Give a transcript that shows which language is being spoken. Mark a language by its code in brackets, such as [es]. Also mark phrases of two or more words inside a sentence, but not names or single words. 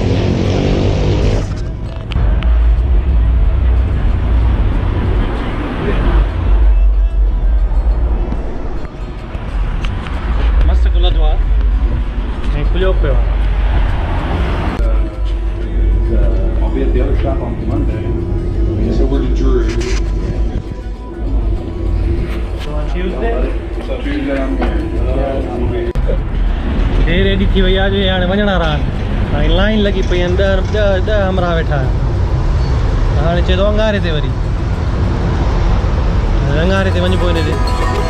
[sd] मस्तु खुलंदो आहे ऐं खुलियो पियो आहे [en] I'll be at the other shop on Monday. So we're to Drury. So on Tuesday? So Tuesday I'm here. [sd] देर एॾी थी वई आहे जो हाणे वञणा रहा ऐं लाइन लॻी पई आहिनि ॾह हमरा वेठा हाणे चए थो अंगारे ते वरी अंगारे ते वञिबो हिन ते